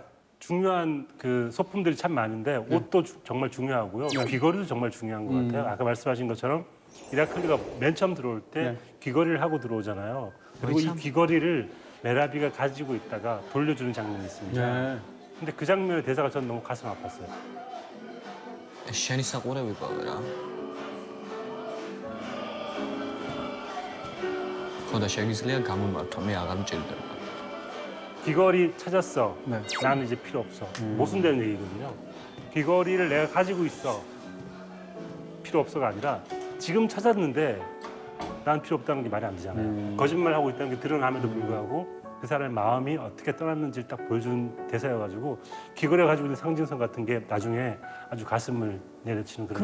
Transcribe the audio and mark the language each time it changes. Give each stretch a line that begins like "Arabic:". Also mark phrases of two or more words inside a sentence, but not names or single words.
Korean: 중요한 그 소품들이 참 많은데 옷도 정말 중요하고요. 귀걸이도 정말 중요한 것 같아요. 아까 말씀하신 것처럼 이라클리가 맨 처음 들어올 때 네. 귀걸이를 하고 들어오잖아요. 그리고 이 귀걸이를 메라비가 가지고 있다가 돌려주는 장면이 있습니다. 네. 근데 그 장면의 대사가 전 너무 가슴 아팠어요.
Georgian: შენი საყურები ყავე რა. ხო და შეგიძლია გამომართო, მე აღარ მჭირდება.
Korean: 귀걸이 찾았어. 네. 나는 이제 필요 없어. 모순되는 얘기거든요. 귀걸이를 내가 가지고 있어. 필요 없어가 아니라 지금 찾았는데 난 필요 없다는 게 말이 안 되잖아요. 거짓말하고 있다는 게 드러남에도 불구하고 그 사람의 마음이 어떻게 떠났는지를 딱 보여준 대사여가지고 귀걸이가 가지고 있는 상징성 같은 게 나중에 아주 가슴을 내려치는 그런.